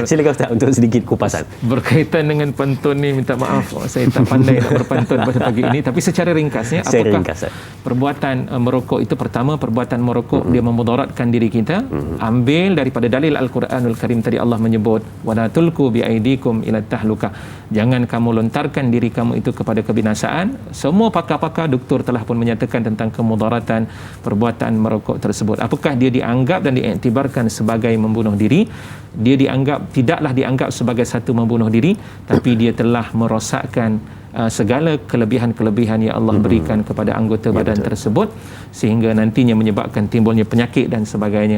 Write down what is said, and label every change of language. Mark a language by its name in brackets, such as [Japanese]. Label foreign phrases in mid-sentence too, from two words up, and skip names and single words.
[Malay] Silakan Ustaz untuk sedikit kupasan. Berkaitan dengan pantun ni, minta maaf saya tak pandai nak berpantun pada pagi ini, tapi secara ringkasnya, apakah perbuatan merokok itu? Pertama, perbuatan merokok dia memudaratkan diri kita. Ambil daripada dalil Al-Quranul Karim tadi, Allah menyebut [Arabic] ولا تلقوا بأيديكم إلى التهلكة, [Malay] jangan kamu lontarkan diri kamu itu kepada kebinasaan. Semua pakar-pakar doktor telah pun menyatakan tentang kemudaratan perbuatan merokok tersebut. Apakah dia dianggap dan diiktibarkan sebagai membunuh diri? Dia tidaklah dianggap sebagai satu membunuh diri, tapi dia telah merosakkan segala kelebihan-kelebihan yang Allah berikan kepada anggota badan tersebut, sehingga nantinya menyebabkan timbulnya penyakit dan sebagainya.